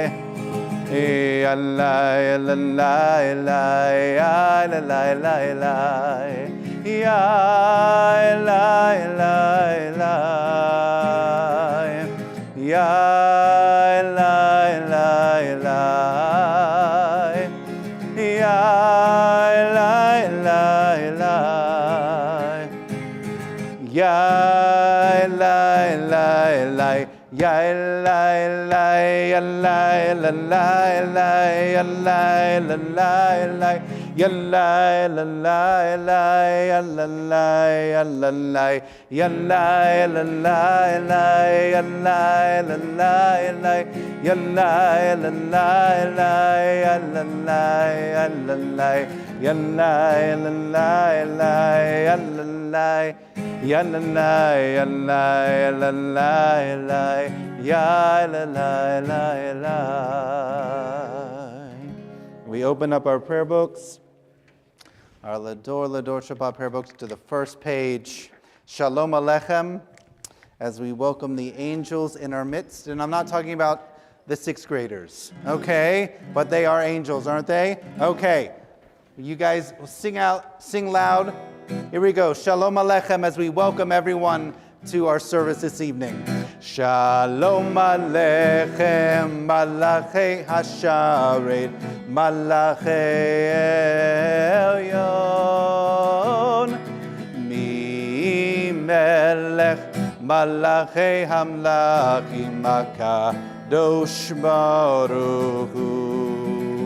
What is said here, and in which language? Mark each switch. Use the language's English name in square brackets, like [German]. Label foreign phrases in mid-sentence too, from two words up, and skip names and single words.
[English] Yallai, lalai, lalai, lalai, lalai, yallai, lalai, lalai, yallai, lalai, lalai, yallai, lalai, lalai, yallai, lalai, lalai. Yallai, lalai, yallai, lalai, lalai, yallai, lalai, lalai, Yalla la la la la la la la Yalla la la la la la la Yalla la la la la la la Yalla la la la la Ya la la ya la ya la la ya la la. We open up our prayer books, our Lador Shabbat prayer books, to the first page. [Hebrew] שלום עליכם, [English] as we welcome the angels in our midst. And I'm not talking about the sixth graders, okay? But they are angels, aren't they? Okay. You guys sing loud. Here we go. [Hebrew] שלום עליכם, [English] as we welcome everyone to our service this evening. [Hebrew] שלום עליכם, מלאכי השרת, מלאכי עליון, ממלך, מלכי המלכים, הקדוש ברוך הוא.